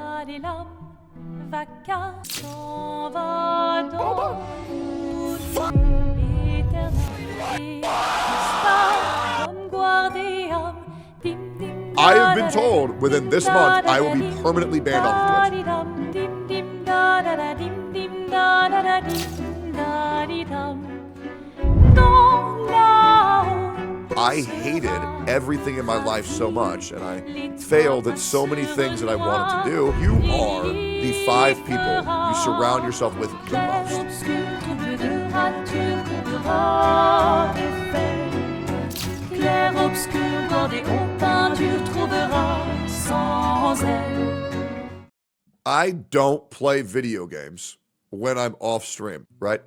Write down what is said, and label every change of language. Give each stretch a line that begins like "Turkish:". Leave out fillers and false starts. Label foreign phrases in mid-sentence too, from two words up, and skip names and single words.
French: les larmes, vacarme, s'en va dans l'éternité. Comme guardian, dim dim.
English: I have been told within this month I will be permanently banned off of Twitch. Dim dim da da da dim dim da da da dim da di dum. I hated everything in my life so much, and I failed at so many things that I wanted to do. You are the 5 people you surround yourself with the most. I don't play video games when I'm off stream, right?